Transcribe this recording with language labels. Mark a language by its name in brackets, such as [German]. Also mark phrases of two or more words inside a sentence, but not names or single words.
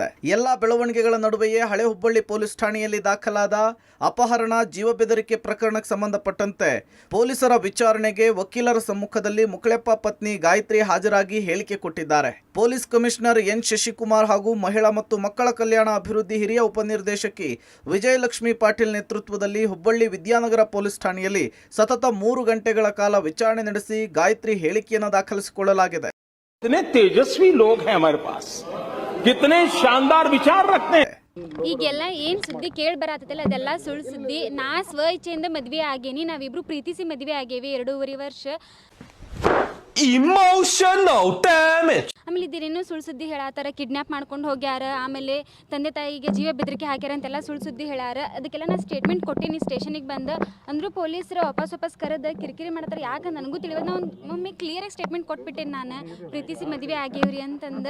[Kannada] ಎಲ್ಲಾ ಬೆಳವಣಿಗೆಗಳ ನಡುವೆಯೇ ಹಳೆ ಹುಬ್ಬಳ್ಳಿ ಪೊಲೀಸ್ ಠಾಣೆಯಲ್ಲಿ ದಾಖಲಾದ ಅಪಹರಣ ಜೀವ ಬೆದರಿಕೆ ಪ್ರಕರಣಕ್ಕೆ ಸಂಬಂಧಪಟ್ಟಂತೆ ಪೊಲೀಸರ ವಿಚಾರಣೆಗೆ ವಕೀಲರ ಸಮ್ಮುಖದಲ್ಲಿ ಮುಕುಳೆಪ್ಪ ಪತ್ನಿ ಗಾಯತ್ರಿ ಹಾಜರಾಗಿ ಹೇಳಿಕೆ ಕೊಟ್ಟಿದ್ದಾರೆ. ಪೊಲೀಸ್ ಕಮಿಷನರ್ ಎನ್ ಶಶಿಕುಮಾರ್ ಹಾಗೂ ಮಹಿಳಾ ಮತ್ತು ಮಕ್ಕಳ ಕಲ್ಯಾಣ ಅಭಿವೃದ್ಧಿ ಹಿರಿಯ ಉಪನಿರ್ದೇಶಕಿ ವಿಜಯಲಕ್ಷ್ಮಿ ಪಾಟೀಲ್ ನೇತೃತ್ವದಲ್ಲಿ ಹುಬ್ಬಳ್ಳಿ ವಿದ್ಯಾನಗರ ಪೊಲೀಸ್ ಠಾಣೆಯಲ್ಲಿ ಸತತ 3 ಗಂಟೆಗಳ ಕಾಲ ವಿಚಾರಣೆ ನಡೆಸಿ ಗಾಯತ್ರಿ ಹೇಳಿಕೆಯನ್ನು ದಾಖಲಿಸಿಕೊಳ್ಳಲಾಗಿದೆ. [Hindi] कितने तेजस्वी लोग हैं हमारे पास, कितने शानदार विचार रखते हैं. [Kannada] ಈಗೆಲ್ಲ ಏನ್ ಸುದ್ದಿ ಕೇಳಿ ಬರತ್ತಲ್ಲ ಅದೆಲ್ಲ ಸುಳ್ಳು ಸುದ್ದಿ. ನಾ ಸ್ವ ಇಚ್ಛೆಯಿಂದ ಮದ್ವೆ ಆಗೇನಿ. ನಾವಿಬ್ರು ಪ್ರೀತಿಸಿ ಮದ್ವೆ ಆಗೇವಿ 2.5 ವರ್ಷ. [English] Emotional damage. [Kannada] ಆಮೇಲೆ ಇದೇನೇನು ಸುಳ್ಳು ಸುದ್ದಿ ಹೇಳಾತಾರ. ಕಿಡ್ನಾಪ್ ಮಾಡ್ಕೊಂಡು ಹೋಗ್ಯಾರ, ಆಮೇಲೆ ತಂದೆ ತಾಯಿಗೆ ಜೀವ ಬೆದರಿಕೆ ಹಾಕ್ಯಾರ ಅಂತೆಲ್ಲ ಸುಳ್ಳು ಸುದ್ದಿ ಹೇಳಾರ. ಅದಕ್ಕೆಲ್ಲ ನಾ ಸ್ಟೇಟ್ಮೆಂಟ್ ಕೊಟ್ಟಿನಿ ಸ್ಟೇಷನಿಗೆ ಬಂದು. ಅಂದರೂ ಪೊಲೀಸರು ವಾಪಸ್ ಕರೆದು ಕಿರಿಕಿರಿ ಮಾಡ್ತಾರೆ. ಯಾಕೆ ನನಗೂ ತಿಳಿಯೋದು. ನಾವು ಒಮ್ಮೆ ಕ್ಲಿಯರಾಗಿ ಸ್ಟೇಟ್ಮೆಂಟ್ ಕೊಟ್ಬಿಟ್ಟೇನೆ, ನಾನು ಪ್ರೀತಿಸಿ ಮದುವೆ ಆಗೇವ್ರಿ ಅಂತಂದು.